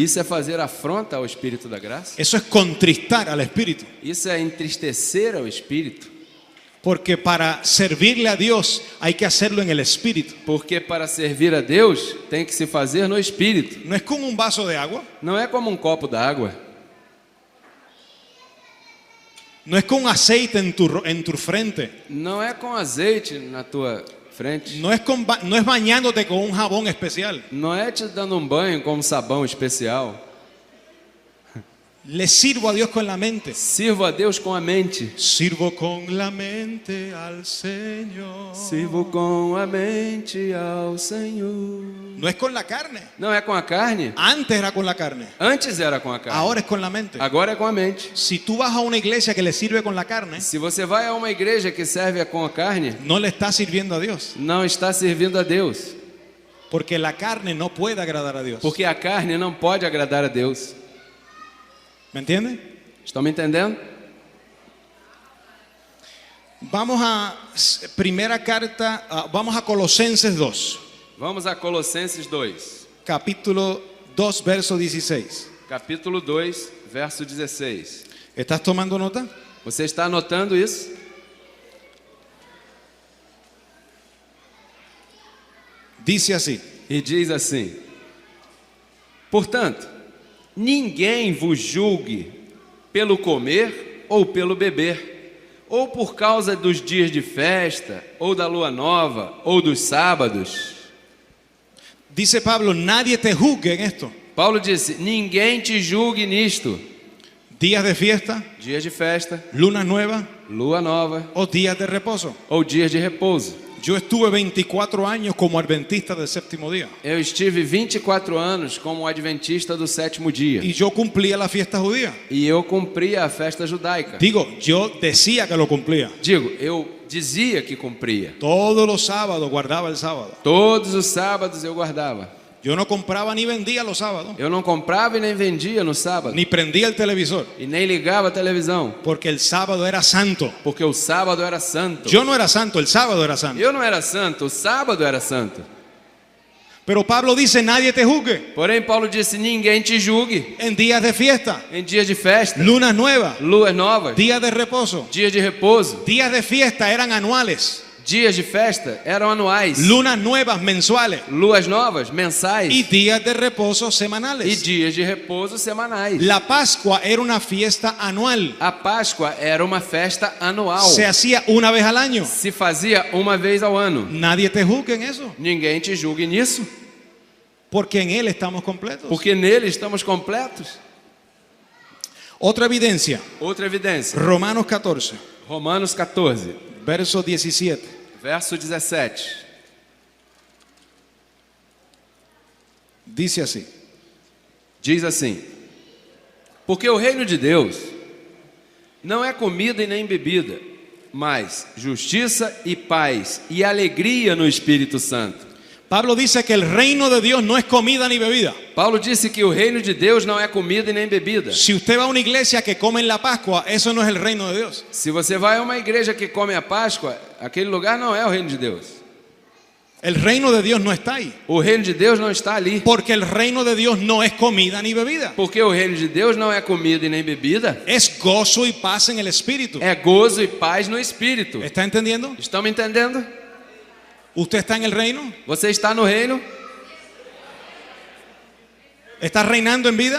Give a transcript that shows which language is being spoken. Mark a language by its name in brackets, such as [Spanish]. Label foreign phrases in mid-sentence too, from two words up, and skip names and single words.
[Portuguese] Isso é fazer afronta ao Espírito da graça. [Spanish] Eso es contristar al Espíritu. [Portuguese] Isso é entristecer ao Espírito. [Spanish] Porque para servirle a Dios hay que hacerlo en el Espíritu. [Portuguese] Porque para servir a Deus tem que se fazer no Espírito. [Spanish] No es con un vaso de agua, [Portuguese] Não é como um copo d'água. [Spanish] no es con aceite en tu frente, [Portuguese] Não é com azeite na tua frente. [Spanish] no es bañándote con un jabón especial. [Portuguese] Não é te dando um banho com um sabão especial. [Spanish] Le sirvo a Dios con la mente. [Portuguese] Sirvo a Deus com a mente. [Spanish] Sirvo con la mente al Señor. [Portuguese] Sirvo com a mente ao Senhor. [Spanish] No es con la carne. [Portuguese] Não é com a carne. [Spanish] Antes era con la carne. [Portuguese] Antes era com a carne. [Spanish] Ahora es con la mente. [Portuguese] Agora é com a mente. [Spanish] Si tú vas a una iglesia que le sirve con la carne, [Portuguese] Se você vai a uma igreja que serve com a carne, [Spanish] no le estás sirviendo a Dios. [Portuguese] não está servindo a Deus. [Spanish] Porque la carne no puede agradar a Dios. [Portuguese] Porque a carne não pode agradar a Deus. [Spanish] ¿Me entienden? [Portuguese] Estão me entendendo? [Spanish] Vamos a primera carta, vamos a Colosenses 2, [Portuguese] Vamos a Colossenses 2. [Spanish] capítulo 2, verso 16. [Portuguese] Capítulo 2, verso 16. [Spanish] ¿Estás tomando nota? [Portuguese] Você está anotando isso? [Spanish] Dice así: [Portuguese] E diz assim: portanto, ninguém vos julgue pelo comer ou pelo beber, ou por causa dos dias de festa, ou da lua nova, ou dos sábados. [Spanish] dice Pablo, nadie te juzgue en esto. [Portuguese] Paulo disse: ninguém te julgue nisto. [Spanish] Días de fiesta, [Portuguese] Dias de festa, [Spanish] lunas nuevas [Portuguese] lua nova, [Spanish] o días de reposo. [Portuguese] ou dias de repouso. [Spanish] Yo estuve 24 años como adventista del séptimo día [Portuguese] Eu estive 24 anos como adventista do sétimo dia. [Spanish] y yo cumplía la fiesta judía. [Portuguese] E eu cumpria a festa judaica. [Spanish] Digo, yo decía que lo cumplía. [Portuguese] Digo, eu dizia que cumpria. [Spanish] Todos los sábados guardaba el sábado. [Portuguese] Todos os sábados eu guardava. [Spanish] Yo no compraba ni vendía los sábados, [Portuguese] Eu não comprava e nem vendia no sábado. [Spanish] ni prendía el televisor, [Portuguese] E nem ligava a televisão. [Spanish] porque el sábado era santo. [Portuguese] Porque o sábado era santo. [Spanish] Yo no era santo, el sábado era santo. [Portuguese] Eu não era santo, o sábado era santo. [Spanish] Pero Pablo dice, nadie te juzgue [Portuguese] Porém, Paulo disse: ninguém te julgue [Spanish] en días de fiesta, [Portuguese] em dias de festa, [Spanish] lunas nuevas, [Portuguese] luas novas, [Spanish] días de reposo. [Portuguese] dias de repouso. [Spanish] Días de fiesta eran anuales, [Portuguese] Dias de festa eram anuais. [Spanish] lunas nuevas mensuales [Portuguese] Luas novas, mensais. [Spanish] y días de reposo [Portuguese] E [Spanish] semanales. [Portuguese] dias de repouso semanais. [Spanish] La Pascua era una fiesta anual, [Portuguese] A Páscoa era uma festa anual. [Spanish] se hacía una vez al año. [Portuguese] Se fazia uma vez ao ano. [Spanish] Nadie te juzgue en eso, [Portuguese] Ninguém te julgue nisso, [Spanish] porque en Él estamos completos. [Portuguese] porque nele estamos completos. [Spanish] Otra evidencia, [Portuguese] Outra evidência. [Spanish] Romanos 14, [Portuguese] Romanos 14, [Spanish] verso 17. [Portuguese] verso 17. [Spanish] Dice así: [Portuguese] Diz assim: porque o reino de Deus não é comida e nem bebida, mas justiça e paz e alegria no Espírito Santo. [Spanish] Pablo dice que el reino de Dios no es comida ni bebida. [Portuguese] Paulo disse que o reino de Deus não é comida e nem bebida. [Spanish] Si usted va a una iglesia que come en la Pascua, eso no es el reino de Dios. [Portuguese] Se você vai a uma igreja que come a Páscoa, aquele lugar não é o reino de Deus. [Spanish] El reino de Dios no está ahí, [Portuguese] O reino de Deus não está ali. [Spanish] porque el reino de Dios no es comida ni bebida. [Portuguese] Porque o reino de Deus não é comida e nem bebida. [Spanish] Es gozo y paz en el Espíritu. [Portuguese] É gozo e paz no Espírito. [Spanish] ¿Está entendiendo? [Portuguese] Estão me entendendo? [Spanish] ¿Usted está en el reino? [Portuguese] Você está no reino? [Spanish] ¿Está reinando en vida?